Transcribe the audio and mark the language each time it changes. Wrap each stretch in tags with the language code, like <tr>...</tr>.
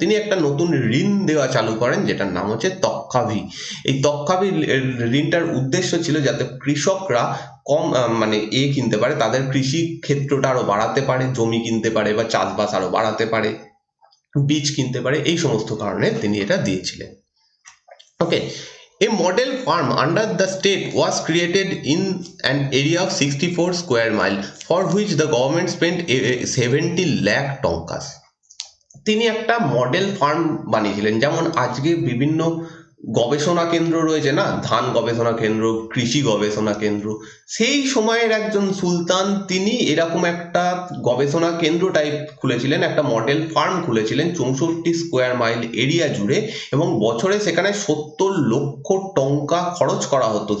<bn>তিনি একটা নতুন ঋণ দেওয়া চালু করেন, যেটার নাম হচ্ছে তক্কাভি। এই তক্কাভি ঋণটার উদ্দেশ্য ছিল যাতে কৃষকরা কম মানে কিনতে পারে, তাদের কৃষি ক্ষেত্রটা আরো বাড়াতে পারে, জমি কিনতে পারে বা চাষবাস আরো বাড়াতে পারে, বীজ কিনতে পারে, এই সমস্ত কারণে তিনি এটা দিয়েছিলেন।</bn> <en>Okay, a model farm under the state was created in an area of 64 square mile, for which the government spent 70 lakh tankas.</en> <bn>তিনি একটা মডেল ফার্ম বানিয়েছিলেন, যেমন আজকে বিভিন্ন গবেষণা কেন্দ্র রয়েছে না, ধান গবেষণা কেন্দ্র, কৃষি গবেষণা কেন্দ্র, সেই সময়ের একজন সুলতান তিনি এরকম একটা গবেষণা কেন্দ্র টাইপ খুলেছিলেন, একটা model farm খুলেছিলেন 64 square mile area জুড়ে, এবং বছরে সেখানে 70 লক্ষ টঙ্কা খরচ করা হতো।</bn>